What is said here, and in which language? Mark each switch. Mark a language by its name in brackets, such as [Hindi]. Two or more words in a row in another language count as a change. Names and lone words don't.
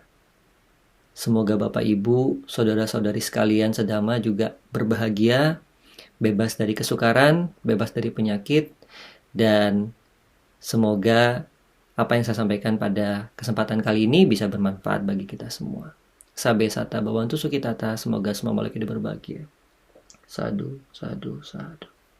[Indonesian] Semoga Bapak Ibu, saudara-saudari sekalian sedama juga berbahagia, bebas dari kesukaran, bebas dari penyakit, dan semoga apa yang saya sampaikan pada kesempatan kali ini bisa bermanfaat bagi kita semua. [Pali] Sabe sata bawantu sukitata, [Indonesian] semoga semua makhluk hidup berbahagia. [Pali] Sadu, sadu, sadu.